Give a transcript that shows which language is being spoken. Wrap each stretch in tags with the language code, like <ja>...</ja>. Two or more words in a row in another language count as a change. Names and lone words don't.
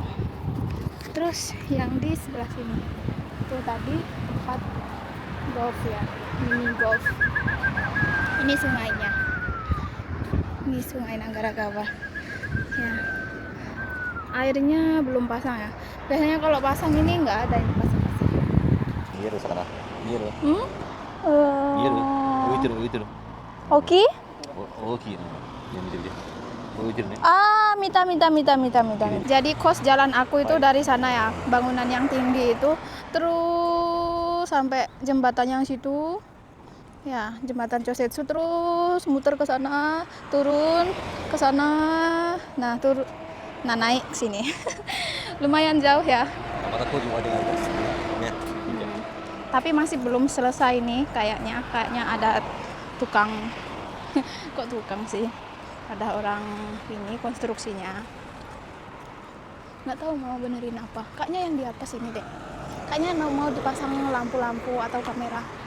<id>Terus yang di sebelah sini itu tadi tempat golf ya, mini golf. Ini sungainya. Ini Sungai Nagaragawa. Ya. Airnya belum pasang ya. Biasanya kalau pasang ini nggak ada yang pasang.</id> <ja>見える魚見える Hmm? 見える浮いてる浮いてる Oki? 大きいの見て見て浮いてるね Mita.</ja> <id>Jadi kos jalan aku itu dari sana ya, bangunan yang tinggi itu terus sampai jembatan yang situ. Ya, jembatan Chosetsu terus muter ke sana, turun ke sana. Nah, Nah, naik ke sini. Lumayan jauh ya.</id> <ja>また工事終わりがあるからね。見て</ja> <id>Tapi masih belum selesai nih kayaknya. Kayaknya ada tukang. Kok tukang sih? Ada orang ini konstruksinya. Nggak tahu mau benerin apa. Kayaknya yang di atas ini deh. Kayaknya mau dipasang lampu-lampu atau kamera.</id>